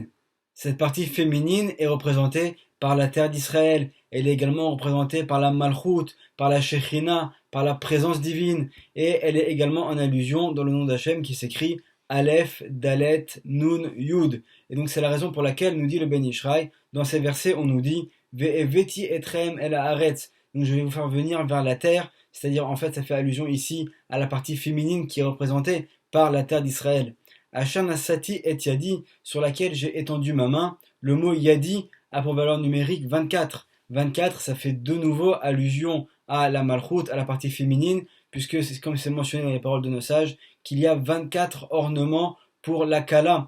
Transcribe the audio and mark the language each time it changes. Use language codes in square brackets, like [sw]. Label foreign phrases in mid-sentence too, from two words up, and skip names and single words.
[fr] Cette partie féminine est représentée par la terre d'Israël. Elle est également représentée par la Malchut, par la Shekhinah, par la présence divine. Et elle est également en allusion dans le nom d'Hachem qui s'écrit Aleph, Dalet, Nun, Yud. Et donc c'est la raison pour laquelle nous dit le Ben Ishraï, dans ces versets on nous dit [he] והבאתי אתכם אל הארץ. [fr] Donc je vais vous faire venir vers la terre, c'est-à-dire en fait ça fait allusion ici à la partie féminine qui est représentée par la terre d'Israël. [he] אשר נשאתי את ידי, [fr] sur laquelle j'ai étendu ma main, le mot Yadi a pour valeur numérique 24. 24, ça fait de nouveau allusion à la Malchut, à la partie féminine, puisque c'est comme c'est mentionné dans les paroles de nos sages, qu'il y a 24 ornements pour la Kala.